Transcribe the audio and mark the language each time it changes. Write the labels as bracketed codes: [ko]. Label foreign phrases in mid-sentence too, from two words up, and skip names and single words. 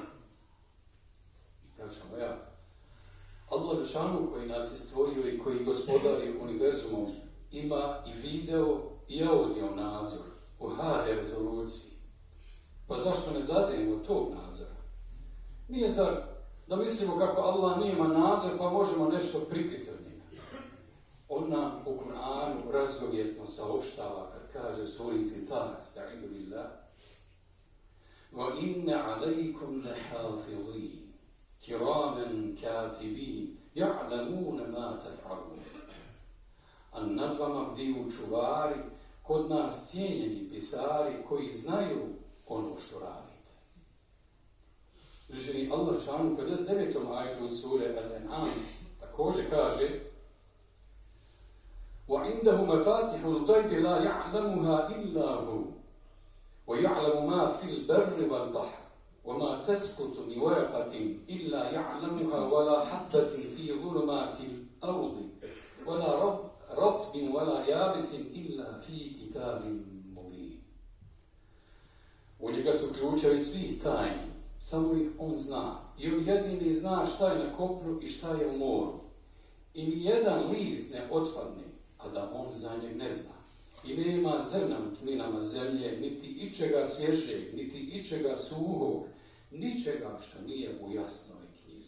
[bs] Braćo moja, Allah Žešanu koji nas je stvorio i koji gospodari univerzumom ima i video i audio nadzor u HD rezoluciji. Pa zašto ne zazirimo tog nadzora? Nije zar da mislimo kako Allah nema nadzor pa možemo nešto prikriti od njega. On nam u Kur'anu razgovjetno saopštava kad kaže u suri Infitar, [ar] أستعيذ بالله, وَإِنَّ عَلَيْكُمْ لَحَافِظِينَ كِرَامًا كَاتِبِينَ يَعْلَمُونَ مَا تَفْعَلُونَ. [bs] A nad vama bdiju čuvari, kod nas cijenjeni pisari koji znaju ono što radite. Želi Allah Žešanu u 59. ajetu sure Al-An'am također kaže [ar] وَعِنْدَهُ مَفَاتِحُ الْغَيْبِ لَا يَعْلَمُهَا إِلَّا هُوَ وَيَعْلَمُ مَا فِي الْبَرِّ وَالْبَحْرِ وَمَا تَسْقُطُ مِنْ وَرَقَةٍ إِلَّا يَعْلَمُهَا وَلَا حَبَّةٍ فِي ظُلُمَاتِ الْأَرْضِ وَلَا رَطْبٍ وَلَا يَابِسٍ إِلَّا فِي كِتَابٍ مُبِينٍ. [bs] U njega su ključevi svih tajni, samo ih on zna. I on jedini zna šta je na kopnu i šta je u moru. I nijedan list ne otpadne, a da on za njeg ne zna. I nema zrna u tminama zemlje, niti ičega svježeg, niti ičega suhog, ničega što nije u jasnoj knjizi.